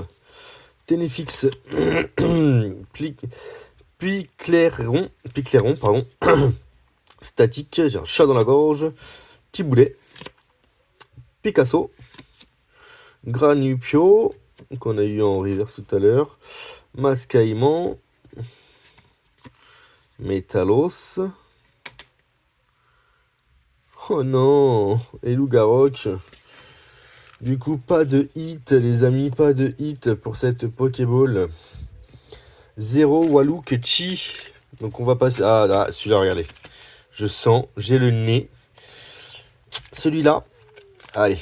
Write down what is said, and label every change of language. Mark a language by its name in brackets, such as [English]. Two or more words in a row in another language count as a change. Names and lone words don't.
[French] Ténéfix. Piclairon, pardon. Statique, j'ai un chat dans la gorge. Tiboulet. Picasso. Granupio, qu'on a eu en reverse tout à l'heure. Mascaïman. Métalos. Oh non, et Lougaroc. Du coup, pas de hit, les amis, pas de hit pour cette Pokéball. 0 Waluk Chi. Donc on va passer... Ah là, celui-là, regardez. Je sens, j'ai le nez. Celui-là, allez.